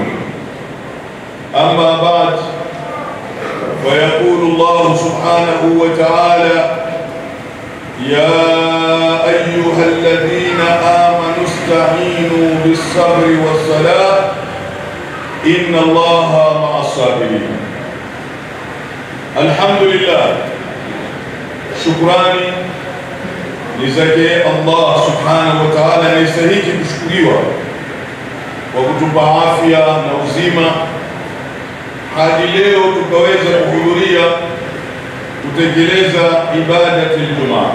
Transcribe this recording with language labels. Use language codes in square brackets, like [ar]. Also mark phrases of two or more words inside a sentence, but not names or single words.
[ar] أما بعد، ويقول الله سبحانه وتعالى: يا أيها الذين آمنوا استعينوا بالصبر والصلاة إن الله مع الصابرين. الحمد لله، [sw] shukrani ni zake Allah [ar] سبحانه وتعالى, [sw] anayestahili kushukuriwa kwa kutupa afya na uzima hadi leo tukaweza kuhudhuria kutekeleza [ar] عبادة الجمعة.